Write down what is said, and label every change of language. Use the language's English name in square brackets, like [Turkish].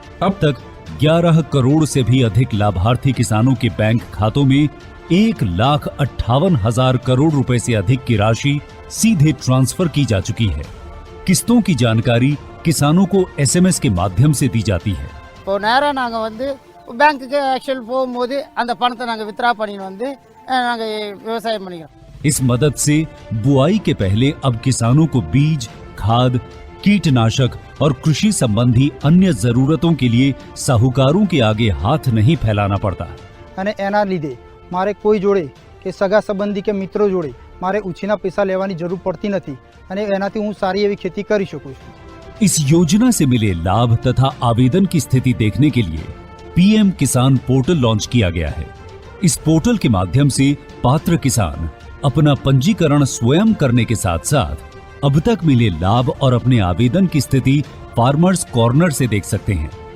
[Hindi] अब तक 11 करोड़ से भी अधिक लाभार्थी किसानों के बैंक खातों में 1,58,000 करोड़ रुपए से अधिक की राशि सीधे ट्रांसफर की जा चुकी है। किस्तों की जानकारी किसानों को एसएमएस के माध्यम से दी जाती है। [Tamil] இப்போ நேரா நாங்க வந்து பேங்க்குக்கு ஆக்சுவல் போகும்போது அந்த பணத்தை நாங்க வித்ரா பண்ணிட்டு வந்து நாங்க விவசாயம் பண்ணிக்கிறோம்। [Hindi] इस मदद से बुआई के पहले अब किसानों को बीज, खाद, कीटनाशक और कृषि संबंधी अन्य जरूरतों के लिए साहूकारों के आगे हाथ नहीं फैलाना पड़ता। [Gujarati] અને એના લીધે મારે કોઈ જોડે કે સગા સંબંધી કે મિત્રો જોડે મારે ઉછીના પૈસા લેવાની જરૂર પડતી નથી અને એનાથી હું સારી એવી खेती કરી શકું છું। [Hindi] इस योजना से मिले लाभ तथा आवेदन की स्थिति देखने के लिए पीएम किसान पोर्टल लॉन्च किया गया है। इस पोर्टल के माध्यम से पात्र किसान अपना पंजीकरण स्वयं करने के साथ साथ अब तक मिले लाभ और अपने आवेदन की स्थिति फार्मर्स कॉर्नर से देख सकते हैं।